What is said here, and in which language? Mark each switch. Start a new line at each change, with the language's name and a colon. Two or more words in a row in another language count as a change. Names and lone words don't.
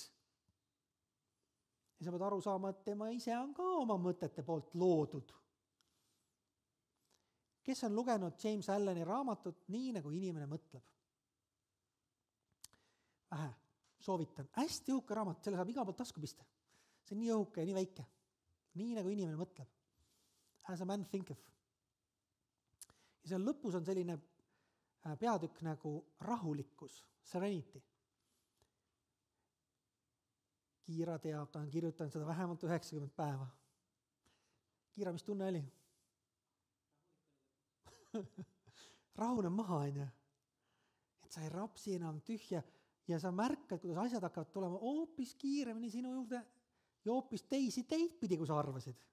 Estonian: Ja sa pead aru saama, et tema ise on ka oma mõtete poolt loodud. Kes on lugenud James Alleni raamatut Nii, nagu inimene mõtleb? Vähe, soovitan. Hästi õhuke raamat, selle saab iga poolt tasku pista. See on nii õhuke ja nii väike. Nii, nagu inimene mõtleb.
English: As a man thinketh.
Estonian: Ja seal lõpus on selline peatükk nagu rahulikkus, serenity. Kiira teab, ta on kirjutanud seda vähemalt 90 päeva. Kiira, mis tunne oli? Rahune maha, et sa ei rapsi enam tühja ja sa märkad, kuidas asjad hakkavad tulema hoopis kiiremini sinu juurde ja hoopis teisi teid pidi, kui sa arvasid.